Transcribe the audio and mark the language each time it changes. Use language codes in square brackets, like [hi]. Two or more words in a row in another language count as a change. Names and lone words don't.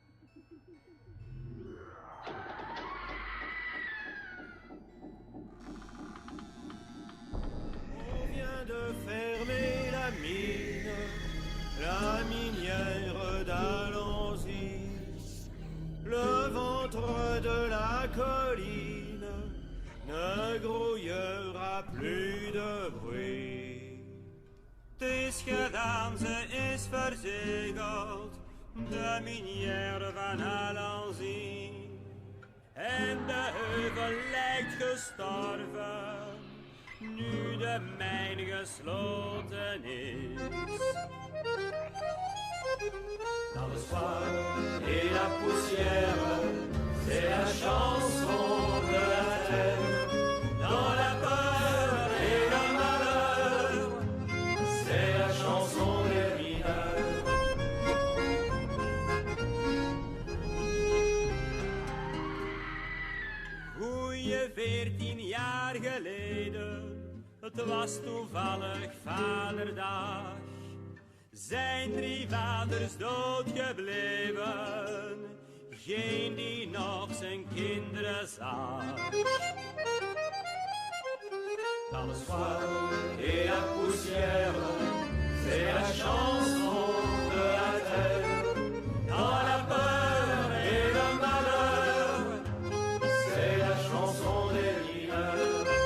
[fr] On vient de fermer la mine, la minière d'Alanzy. Le ventre de la colline ne grouillera plus de bruit. [nl] Het is gedaan, ze is verzegeld, de minière van Alanzy. En de heuvel lijkt gestorven, nu de mijn gesloten is. [fr] Dans le soir et la poussière, c'est la chanson de la terre. Dans la peur et le malheur, c'est la chanson des mineurs. [nl] Goeie 14 jaar geleden, het was toevallig vaderdag. Zijn 3 vaders dood gebleven, geen die nog zijn kinderen zag. [fr] Dans le soir et la poussière, c'est la chanson de la terre. Dans la peur et le malheur, c'est la chanson des mineurs.